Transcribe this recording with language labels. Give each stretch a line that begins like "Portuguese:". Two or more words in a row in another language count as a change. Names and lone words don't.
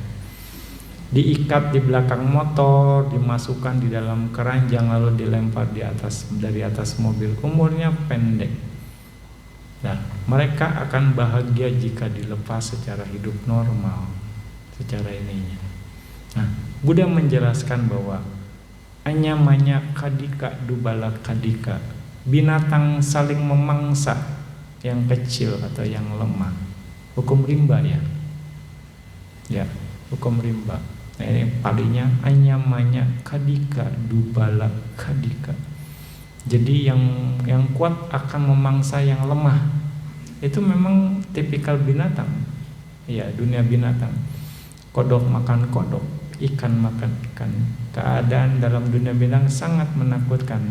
Indonesian: Diikat di belakang motor, dimasukkan di dalam keranjang, lalu dilempar dari atas mobil. Umurnya pendek. Nah, mereka akan bahagia jika dilepas secara hidup normal, secara ininya. Nah, Buddha menjelaskan bahwa
Pali: anyamanya kadika dubala kadika,
Indonesian: binatang saling memangsa yang kecil atau yang lemah. Hukum rimba ya. Ya, hukum rimba. Nah, ini palinya
Pali: anyamanya kadika dubala kadika.
Indonesian: Jadi yang kuat akan memangsa yang lemah. Itu memang tipikal binatang. Ya, dunia binatang. Kodok makan kodok, ikan makan ikan. Keadaan dalam dunia binatang sangat menakutkan.